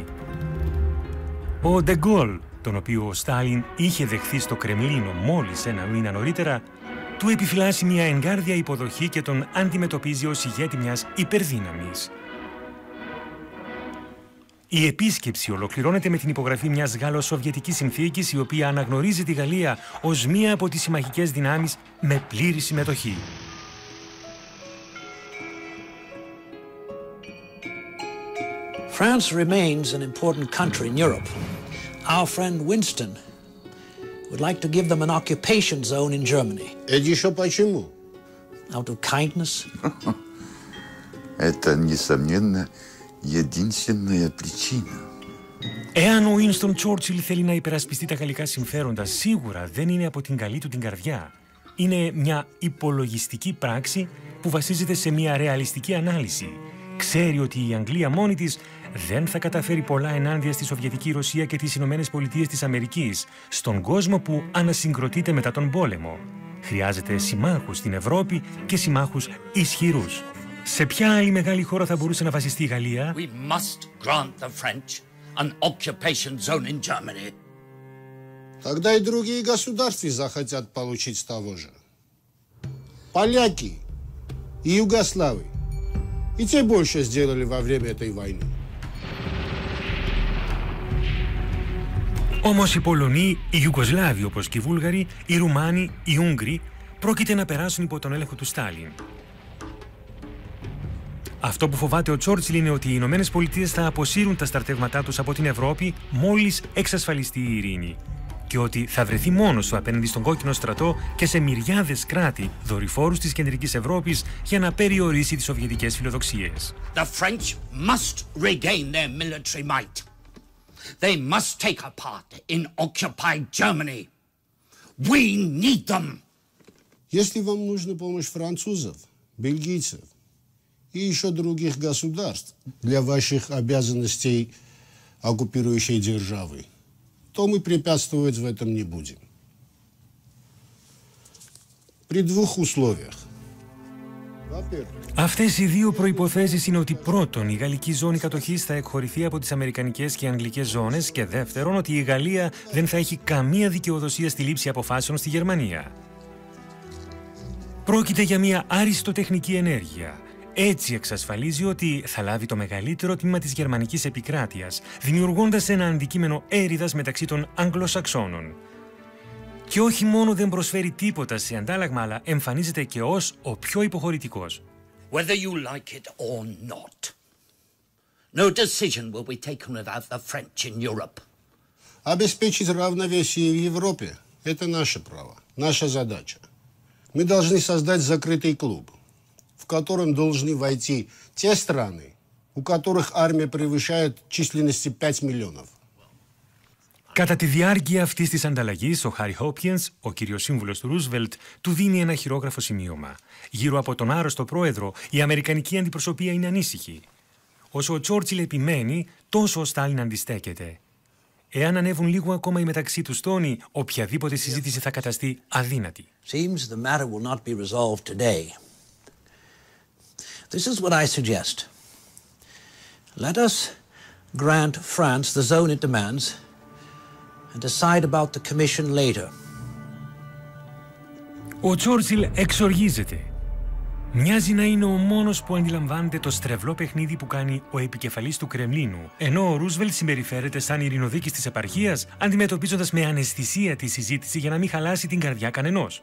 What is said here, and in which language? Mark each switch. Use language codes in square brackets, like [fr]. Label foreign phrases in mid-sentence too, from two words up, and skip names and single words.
[el] Ο Ντε Γκόλ, τον οποίο ο Στάλιν είχε δεχθεί στο Κρεμλίνο μόλις ένα μήνα νωρίτερα, του επιφυλάσσει μια εγκάρδια υποδοχή και τον αντιμετωπίζει ως ηγέτη μιας υπερδύναμης. Η επίσκεψη ολοκληρώνεται με την υπογραφή μιας Γάλλο-Σοβιετικής συνθήκης, η οποία αναγνωρίζει τη Γαλλία ως μία από τις συμμαχικές δυνάμεις με πλήρη συμμετοχή. [en] France remains an important country in Europe. Our friend Winston would like to give them an occupation zone in Germany. [ru] Это еще почему? [en] Out of kindness. [ru] Это, несомненно, единственная причина. [el] Εάν ο Winston Churchill θέλει να υπερασπιστεί τα γαλλικά συμφέροντα, σίγουρα δεν είναι από την καλή του την καρδιά. Είναι μια υπολογιστική πράξη που βασίζεται σε μια ρεαλιστική ανάλυση. Ξέρει ότι η Αγγλία μόνη της δεν θα καταφέρει πολλά ενάντια στη Σοβιετική Ρωσία και τις Ηνωμένες Πολιτείες της Αμερικής, στον κόσμο που ανασυγκροτείται μετά τον πόλεμο. Χρειάζεται συμμάχους στην Ευρώπη και συμμάχους ισχυρούς. Σε ποια άλλη μεγάλη χώρα θα μπορούσε να βασιστεί η Γαλλία? [en] We must grant the French an occupation zone in Germany. [ru] Тогда и другие государства захотят получить того же. Поляки и Югославы. И те больше сделали во время этой войны. [el] Όμως οι Πολωνοί, οι Ιουγκοσλάβοι όπως και οι Βούλγαροι, οι Ρουμάνοι, οι Ούγγροι πρόκειται να περάσουν υπό τον έλεγχο του Στάλιν. Αυτό που φοβάται ο Τσόρτσιλ είναι ότι οι Ηνωμένες Πολιτείες θα αποσύρουν τα στρατεύματά τους από την Ευρώπη μόλις εξασφαλιστεί η ειρήνη. Και ότι θα βρεθεί μόνος του απέναντι στον κόκκινο στρατό και σε μυριάδες κράτη δορυφόρους της κεντρικής Ευρώπης για να περιορίσει τις σοβιετικές φιλοδοξίες. [en] The French must regain their military might. They must take a part in occupied Germany. We need them. [ru] Если вам нужна помощь французов, бельгийцев и еще других государств для ваших обязанностей оккупирующей державы, то мы препятствовать в этом не будем. При двух условиях. [el] Αυτές οι δύο προϋποθέσεις είναι ότι πρώτον, η γαλλική ζώνη κατοχής θα εκχωρηθεί από τις αμερικανικές και αγγλικές ζώνες και δεύτερον, ότι η Γαλλία δεν θα έχει καμία δικαιοδοσία στη λήψη αποφάσεων στη Γερμανία. Πρόκειται για μια αριστοτεχνική ενέργεια. Έτσι εξασφαλίζει ότι θα λάβει το μεγαλύτερο τμήμα της γερμανικής επικράτειας, δημιουργώντας ένα αντικείμενο έρηδας μεταξύ των Αγγλοσαξώνων. Και όχι μόνο δεν προσφέρει τίποτα σε αντάλλαγμα, αλλά εμφανίζεται και ως ο πιο υποχωρητικός. [en] Whether you like it or not, no decision will be taken without the French in Europe. [ru] Обеспечить равновесие в Европе – это наше право, наша задача. Мы должны создать закрытый клуб, в котором должны войти те страны, у которых армия превышает численности 5 миллионов. [el] Κατά τη διάρκεια αυτής της ανταλλαγής, ο Χάρι Χόπκινς, ο κύριος σύμβουλος του Ρούσβελτ, του δίνει ένα χειρόγραφο σημείωμα. Γύρω από τον άρρωστο πρόεδρο, η αμερικανική αντιπροσωπεία είναι ανήσυχη. Όσο ο Τσόρτσιλ επιμένει, τόσο ο Στάλιν αντιστέκεται. εάν ανέβουν λίγο ακόμα οι μεταξύ τους τόνοι, οποιαδήποτε συζήτηση θα καταστεί αδύνατη. [en] Seems the matter will not be resolved today. This is what I suggest. Let us grant France the zone it demands and decide about the commission later. [el] Ο Τσόρτσιλ εξοργίζεται. Μοιάζει να είναι ο μόνος που αντιλαμβάνεται το στρεβλό παιχνίδι που κάνει ο επικεφαλής του Κρεμλίνου, ενώ ο Ρούσβελτ συμπεριφέρεται σαν ειρηνοδίκης της επαρχίας, αντιμετωπίζοντας με αναισθησία τη συζήτηση για να μην χαλάσει την καρδιά κανενός.